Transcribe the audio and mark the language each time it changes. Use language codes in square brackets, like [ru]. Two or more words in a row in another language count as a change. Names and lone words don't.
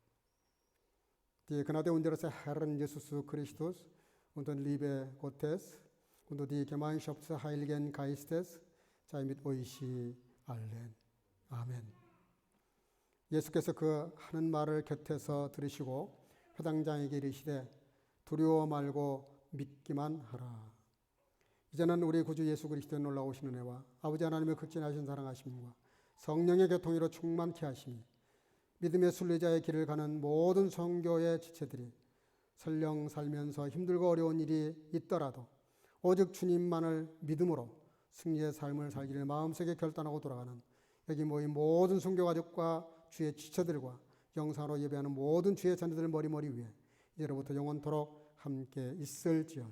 [de] Die Gnade unseres Herrn Jesus Christus und die Liebe Gottes und die Gemeinschaft des Heiligen Geistes sei mit euch allen. [ko] 아멘. 예수께서 그 하는 말을 곁에서 들으시고 회당장에게 이르시되 두려워 말고 믿기만 하라. 이제는 우리 구주 예수 그리스도의 놀라우신 은혜와 아버지 하나님의 극진하신 사랑하심과 성령의 교통으로 충만케 하심이 믿음의 순례자의 길을 가는 모든 성교의 지체들이 설령 살면서 힘들고 어려운 일이 있더라도 오직 주님만을 믿음으로 승리의 삶을 살기를 마음속에 결단하고 돌아가는 여기 모인 모든 선교가족과 주의 지체들과 영상으로 예배하는 모든 주의 자녀들 머리머리 위에 이제로부터 영원토록 함께 있을지어다.